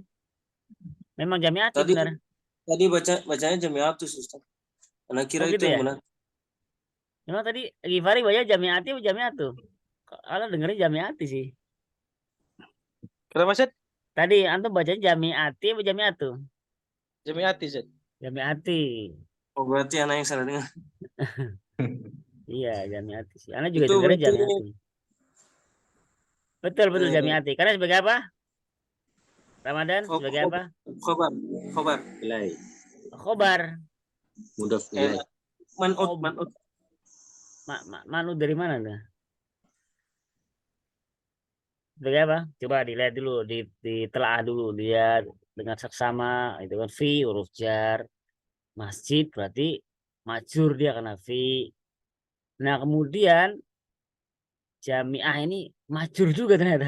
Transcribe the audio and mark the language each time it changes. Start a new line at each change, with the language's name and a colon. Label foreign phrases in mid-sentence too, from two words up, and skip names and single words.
Indonesian: Memang jami'ati Tadi benar. tadi bacanya jami'atu Ustaz. Anak kira gitu itu yang ya? benar. Memang tadi Gifari baca jami'ati atau jami'atu? Kalau dengerin jami'ati sih. Kenapa, Zed? Tadi antum bacanya jami'ati atau jami'atu? Jamiati, Zed. Jami'ati. Oh, berarti anak yang salah dengar. Iya, jami'ati sih. Anak juga Itu dengerin berarti jami'ati. Betul jami'ati. Karena sebagai apa? Ramadan sebagai apa? khobar. Ilai. Khobar.
Arabic: Mudaf ilai.
Indonesian: Man'ut. Manu dari mana tuh? Sebagai apa? Coba dilihat dulu, ditelaah dulu, lihat dengan seksama itu kan fi huruf jar, masjid berarti majur dia karena fi. Nah kemudian jamiah ini majur juga ternyata.